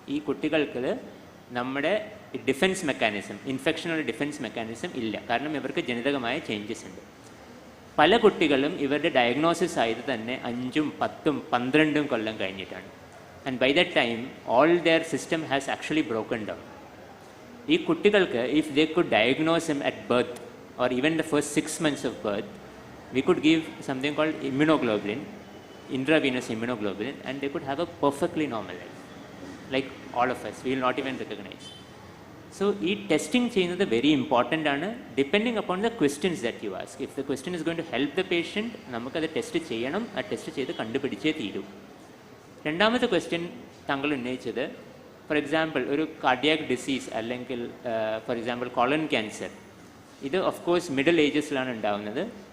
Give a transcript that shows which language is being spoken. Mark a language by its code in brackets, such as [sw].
[ml] ഈ കുട്ടികൾക്ക് നമ്മുടെ ഡിഫൻസ് മെക്കാനിസം, ഇൻഫെക്ഷനുള്ള ഡിഫൻസ് മെക്കാനിസം ഇല്ല, കാരണം ഇവർക്ക് ജനിതകമായ ചേഞ്ചസ് ഉണ്ട്. പല കുട്ടികളും ഇവരുടെ ഡയഗ്നോസിസ് ആയത് തന്നെ 5, 10, 12 കൊല്ലം കഴിഞ്ഞിട്ടാണ്. [en] And by that time all their system has actually broken down. [ml] ഈ കുട്ടികൾക്ക് [en] If they could diagnose him at birth or even the first 6 months of birth, we could give something called immunoglobulin, intravenous immunoglobulin, and they could have a perfectly normal life, like all of us. We will not even recognize. So, testing is very important, depending upon the questions that you ask. If the question is going to help the patient, [ml] നമുക്ക് അത് test ചെയ്യണം, ആ test ചെയ്ത് കണ്ടുപിടിച്ചേ തീരൂ. രണ്ടാമത്തെ question താങ്കൾ ഉന്നയിച്ചത്, for example ഒരു കാർഡിയാക് ഡിസീസ് അല്ലെങ്കിൽ ഫോർ എക്സാമ്പിൾ കോളൻ ക്യാൻസർ, ഇത് ഓഫ് കോഴ്സ് മിഡിൽ ഏജസിലാണ് ഉണ്ടാകുന്നത്.